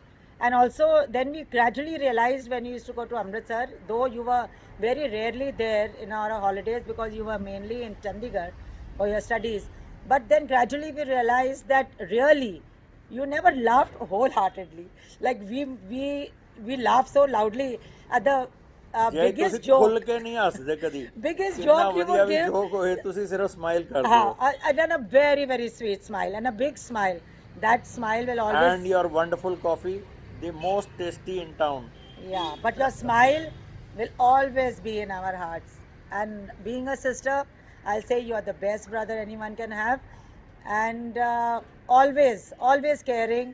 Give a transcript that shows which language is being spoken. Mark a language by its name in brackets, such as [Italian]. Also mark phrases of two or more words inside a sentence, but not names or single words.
[English] And also then we gradually realized when you used to go to Amritsar, though you were very rarely there in our holidays because you were mainly in Chandigarh for your studies. But then gradually we realized that really you never laughed wholeheartedly. Like we laughed so loudly at the biggest joke. [Punjabi] ਖੁੱਲ ਕੇ ਨਹੀਂ ਹੱਸਦੇ ਕਦੀ. [English] Biggest joke you would give. [Punjabi] joke ਹੋਏ ਤੁਸੀਂ ਸਿਰਫ smile ਕਰਦੇ ਹੋ. [English] And then a very, very sweet smile and a big smile. That smile will always. And your wonderful coffee, the most tasty in town. Yeah, but your smile will always be in our hearts. And being a sister, I'll say you are the best brother anyone can have, and always caring.